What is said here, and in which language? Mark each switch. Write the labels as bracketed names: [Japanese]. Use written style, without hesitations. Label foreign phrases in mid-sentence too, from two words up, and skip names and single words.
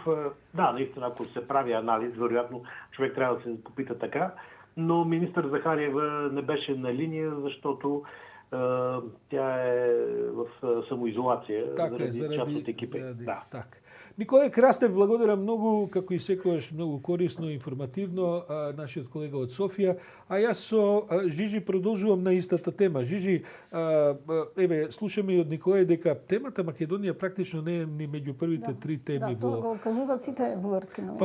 [Bulgarian] Да, наистина, ако се прави анализ, вероятно човек трябва да се попита така, но министър Захариева не беше на линия, защото тя е в самоизолация заради част от екипа. Да. [Macedonian] Николай Крастев, благодаря многу, како и секогаш многу корисно, информативно, нашиот колега од Софија, а јас со Жижи продолжувам на истата тема. Жижи, еве, слушаме и од Николај дека темата Македонија практично не е ни меѓу првите три теми. Да, тоа го кажува сите бугарски новини.